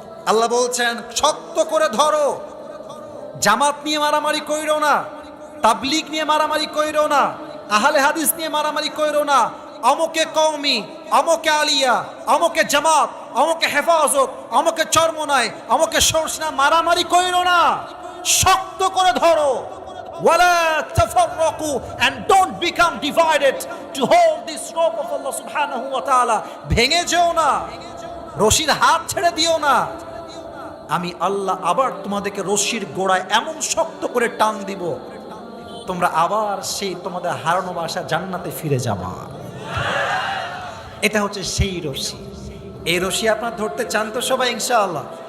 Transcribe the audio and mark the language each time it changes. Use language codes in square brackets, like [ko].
[bn] আল্লাহ বলছেন, শক্ত করে ধরো। জামাত নিয়ে মারামারি কইরো না, তাবলিগ নিয়ে মারামারি কইরো না, আহলে হাদিস নিয়ে মারামারি কইরো না। অমুকে কওমি, অমুকে আলিয়া, অমুকে জামাত, অমুকে হেফাজত, অমুকে চরমনাই, অমুকে সরসনা, মারামারি কইরো না। শক্ত করে ধরো। [ar] ওয়ালা তাফাররাকু, [en] and don't become divided to hold this rope of Allah subhanahu wa ta'ala. [bn] ভেঙে যেও না, রশির হাত ছেড়ে দিও না। আমি আল্লাহ আবার তোমাদেরকে রশির গোড়ায় এমন শক্ত করে টান দিব, তোমরা আবার সেই তোমাদের হারানো বাসা জান্নাতে ফিরে যাবা। এটা হচ্ছে সেই রশি। এই রশি আপনারা ধরতে চান তো সবাই ইনশাআল্লাহ?